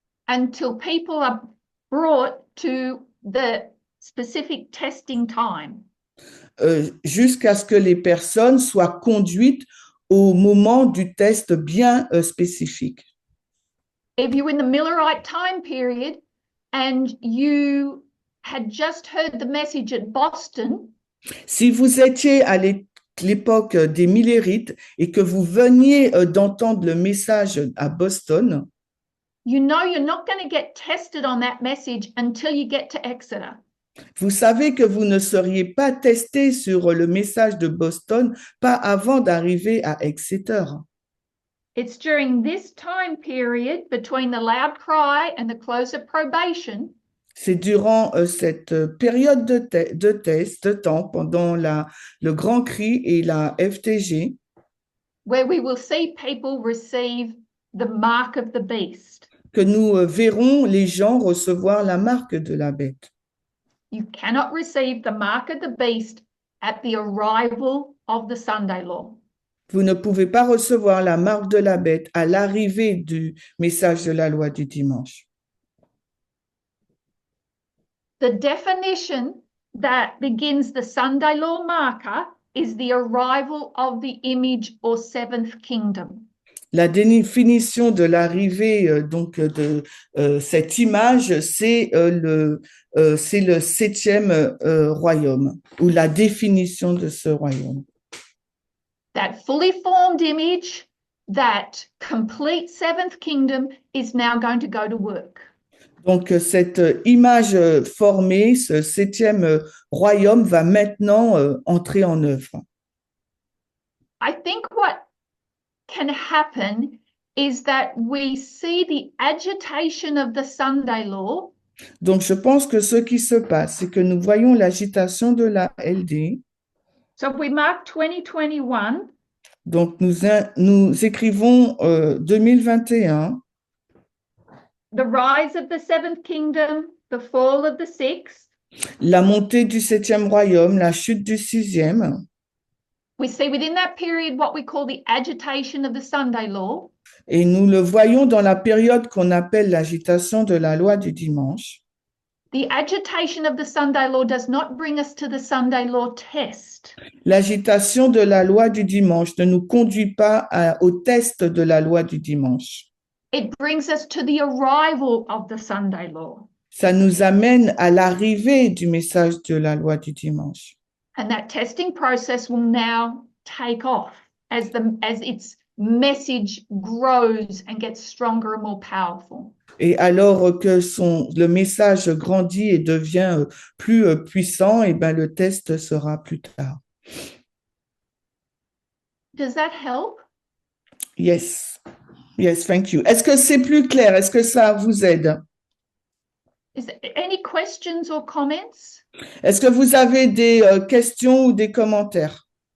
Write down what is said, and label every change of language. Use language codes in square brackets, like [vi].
[en] Until people are brought to the specific testing time. [fr] Jusqu'à ce que les personnes soient conduites au moment du test bien spécifique. [en] If you're in the Millerite time period and you had just heard the message at Boston, [fr] si vous étiez à l'époque des Millérites et que vous veniez d'entendre le message à Boston, [en] you know you're not going to get tested on that message until you get to Exeter. [fr] Vous savez que vous ne seriez pas testé sur le message de Boston, pas avant d'arriver à Exeter. [en] It's during this time period between the loud cry and the close of probation. [fr] C'est durant cette période de test, de temps, pendant le grand cri et la FTG, [en] where we will see people receive the mark of the beast. [fr] que nous verrons les gens recevoir la marque de la bête. [en] You cannot receive the mark of the beast at the arrival of the Sunday law. [fr] Vous ne pouvez pas recevoir la marque de la bête à l'arrivée du message de la loi du dimanche. [en] The definition that begins the Sunday law marker is the arrival of the image or seventh kingdom. [fr] La définition de l'arrivée donc de cette image, c'est le septième royaume, ou la définition de ce royaume. [en] That fully formed image, that complete seventh kingdom is now going to go to work. [fr] Donc cette image formée, ce septième royaume va maintenant entrer en œuvre. [en] I think what can happen is that we see the agitation of the Sunday law. [fr] Donc je pense que ce qui se passe, c'est que nous voyons l'agitation de la LD. [en] So if we mark 2021, [fr] donc nous écrivons 2021. [en] the rise of the seventh kingdom, the fall of the sixth. [fr] La montée du septième royaume, la chute du sixième. [en] We see within that period what we call the agitation of the Sunday law. [fr] Et nous le voyons dans la période qu'on appelle l'agitation de la loi du dimanche. [en] The agitation of the Sunday law does not bring us to the Sunday law test. [fr] L'agitation de la loi du dimanche ne nous conduit pas au test de la loi du dimanche. [en] It brings us to the arrival of the Sunday law. [fr] Ça nous amène à l'arrivée du message de la loi du dimanche. [en] And that testing process will now take off as its message grows and gets stronger and more powerful. [fr] Et alors que le message grandit et devient plus puissant, et ben le test sera plus tard. [en] Does that help? Yes. Yes, thank you. [fr] Est-ce que c'est plus clair? Est-ce que ça vous aide? [en] Is there any questions or comments? [fr] Est-ce que vous avez des questions ou des commentaires?